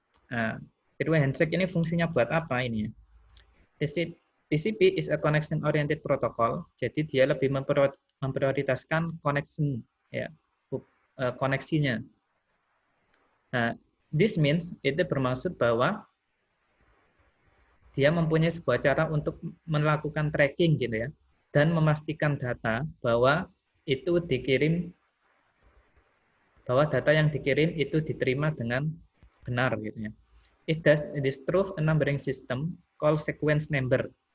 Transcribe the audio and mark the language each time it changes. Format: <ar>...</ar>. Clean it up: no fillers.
<id>Nah, three-way handshake ini fungsinya buat apa ini ya?</id> <en>TCP is a connection oriented protocol.</en> <id>Jadi dia lebih memprioritaskan connection ya, koneksinya. Nah,</id> <en>this means</en> <id>itu bermaksud bahwa dia mempunyai sebuah cara untuk melakukan tracking gitu ya, dan memastikan data bahwa itu dikirim, bahwa data yang dikirim itu diterima dengan benar gitu ya.</id> <en>It does this through a numbering system called sequence number.</en>